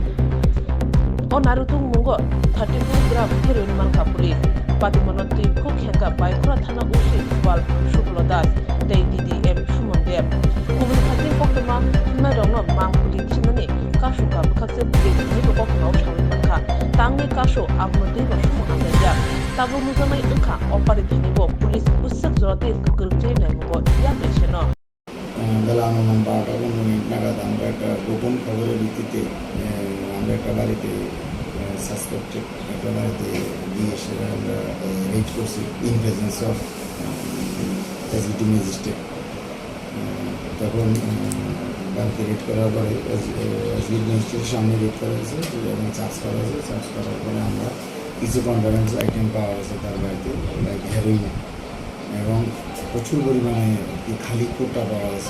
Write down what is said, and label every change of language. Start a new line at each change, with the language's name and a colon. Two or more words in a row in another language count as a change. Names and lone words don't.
Kok Borok: o narutu mungo 34 gram heroin mankha police patimonoti khokhenga bai khora thana usi wal shuklodas dei DDM sumonde kubun khatin Koktwma marongno mang police chinani kashuka bakhakse police ni Koktwma shawi mankha tangni kasho abnodei bashu amaya tabo muzamai ukha opari thanibo police ussak jorate gurjai naimo ya pecheno
Bangla: বেলা 9:12 মিনিট নাগাদ আমরা একটা গোপন খবরের ভিত্তিতে আমরা একটা বাড়িতে সাসপেক্টেড একটা বাড়িতে গিয়ে সেটা আমরা রেড করছি
English: in presence of SBT magistrate
Bangla: তখন বাড়িতে রেড করার পরে এসবিটি ম্যাজিস্ট্রেটের সামনে রেড করা হয়েছে এবং চার্জ করা হয়েছে চার্জ করার পরে আমরা কিছু
English: contraband item
Bangla: পাওয়া গেছে তার বাড়িতে
English: like heroin
Bangla: এবং প্রচুর পরিমাণে খালি কোটা পাওয়া গেছে।